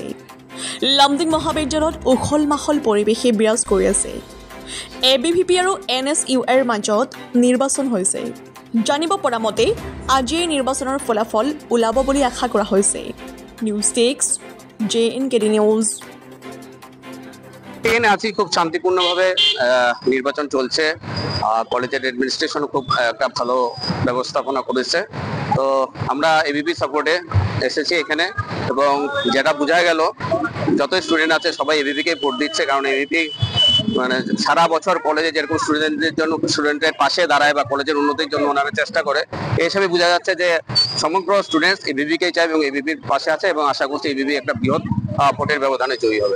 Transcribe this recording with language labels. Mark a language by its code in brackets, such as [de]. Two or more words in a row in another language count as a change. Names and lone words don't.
[as] লামডিং মহাবিদ্যালয়ত উখল মাখল পৰিৱেশে বিৰাজ কৰি আছে। ABVP আৰু NSUৰ মাজত নিৰ্বাচন হৈছে। জানিব পৰা মতে আজিয়ে নিৰ্বাচনৰ ফলাফল ওলাব বুলি আশা কৰা হৈছে। [en] News Desk [as] JNKD নিউজ। [bn] আজি খুব শান্তিপূর্ণভাবে নির্বাচন চলছে। কলেজের অ্যাডমিনিস্ট্রেশন খুব একটা ভালো ব্যবস্থাপনা করেছে। তো আমরা ABP সাপোর্টে এসেছি এখানে, এবং যেটা বোঝা গেল যত স্টুডেন্ট আছে সবাই ABP-কে ভোট দিচ্ছে, কারণ ABP মানে সারা বছর কলেজে যেরকম স্টুডেন্টের পাশে দাঁড়ায় বা কলেজের উন্নতির জন্য ওনারা চেষ্টা করে, এই হিসাবে বোঝা যাচ্ছে যে সমগ্র স্টুডেন্টস ABP-কেই চায় এবং ABP-র পাশে আছে, এবং আশা করছি ABP একটা বৃহৎ ভোটের ব্যবধানে জয়ী হবে।